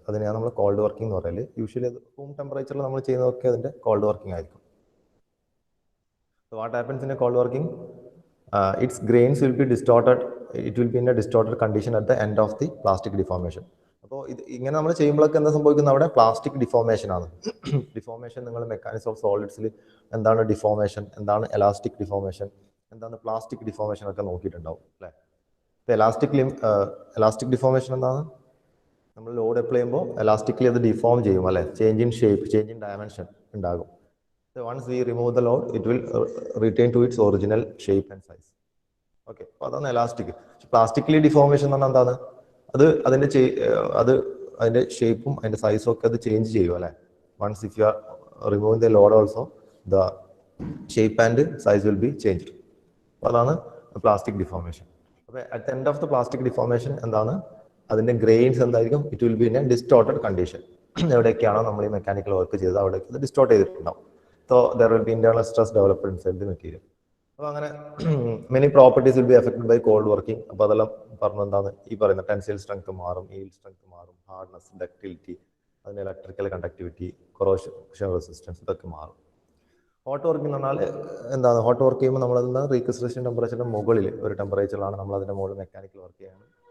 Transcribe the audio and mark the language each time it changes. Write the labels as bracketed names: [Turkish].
[Malayalam] അതിനെയാണ് നമ്മൾ cold working എന്ന് പറയല്. യൂഷ്വലി അത് റൂം ടെമ്പറേച്ചറിൽ നമ്മൾ ചെയ്യുന്നതൊക്കെ അതിന്റെ കോൾഡ് വർക്കിംഗ് ആയിരിക്കും. [English] So what happens in a cold working? Its grains will be distorted. It will be in a distorted condition at the end of the plastic deformation. [Malayalam] അപ്പോൾ ഇങ്ങനെ നമ്മൾ ചെയ്യുമ്പോഴൊക്കെ എന്താ സംഭവിക്കുന്നത്? അവിടെ പ്ലാസ്റ്റിക് ഡിഫോർമേഷൻ ആണ്. ഡിഫോർമേഷൻ നിങ്ങൾ mechanics of സോളിഡ്സിൽ എന്താണ് deformation, എന്താണ് എലാസ്റ്റിക് ഡിഫോർമേഷൻ, എന്താണ് പ്ലാസ്റ്റിക് ഡിഫോർമേഷൻ ഒക്കെ നോക്കിയിട്ടുണ്ടാവും അല്ലേ? ഇപ്പോൾ എലാസ്റ്റിക് ഡിഫോർമേഷൻ എന്താണ്? നമ്മൾ ലോഡ് അപ്ലൈ ചെയ്യുമ്പോൾ എലാസ്റ്റിക്കലി അത് ഡിഫോം ചെയ്യും അല്ലേ? Change in shape, change in dimension ഉണ്ടാകും. [English] Once we remove the load, it will retain to its original shape and size. [Malayalam] Okay, അപ്പോൾ അതാണ് എലാസ്റ്റിക്. പ്ലാസ്റ്റിക്കലി ഡിഫോർമേഷൻ എന്ന് പറഞ്ഞാൽ എന്താണ്? അത് അതിന്റെ ഷേപ്പും അതിന്റെ സൈസും ഒക്കെ അത് ചേഞ്ച് ചെയ്യും അല്ലേ? [English] Once if you are removing the load also the shape and size will be changed. [Malayalam] അപ്പോൾ അതാണ് പ്ലാസ്റ്റിക് ഡിഫോർമേഷൻ. അപ്പോൾ [English] at the end of the plastic deformation [Malayalam] എന്താണ്? അതിന്റെ ഗ്രെയിൻസ് എന്തായിരിക്കും? [English] It will be in a distorted condition. [Malayalam] എവിടെയൊക്കെയാണോ നമ്മൾ ഈ mechanical work ചെയ്തത് അവിടേക്ക് ഇത് ഡിസ്റ്റോർട്ട് ചെയ്തിട്ടുണ്ടാവും. [English] So there will be internal stress developed inside the material. [Malayalam] അപ്പോൾ അങ്ങനെ [English] Many properties will be affected by cold working. [Malayalam] അപ്പോൾ അതെല്ലാം പറഞ്ഞു എന്താണ് ഈ പറയുന്ന ടെൻസൈൽ സ്ട്രെങ്ത് മാറും, ഈൽഡ് സ്ട്രെങ്ത് മാറും, ഹാർഡ്നെസ്, ഡക്റ്റിലിറ്റി, അതിന്റെ ഇലക്ട്രിക്കൽ കണ്ടക്ടിവിറ്റി, കൊറോഷൻ റെസിസ്റ്റൻസ്, ഇതൊക്കെ മാറും. ഹോട്ട് വർക്കിംഗ് എന്ന് പറഞ്ഞാൽ എന്താണ്? ഹോട്ട് വർക്ക് ചെയ്യുമ്പോൾ നമ്മളതിന് റീക്രിസ്റ്റലേഷൻ ടെമ്പറേച്ചറിന്റെ മുകളിൽ ഒരു ടെമ്പറേച്ചറിലാണ് നമ്മൾ അതിന്റെ മുകളിൽ മെക്കാനിക്കൽ വർക്ക് ചെയ്യുന്നത്.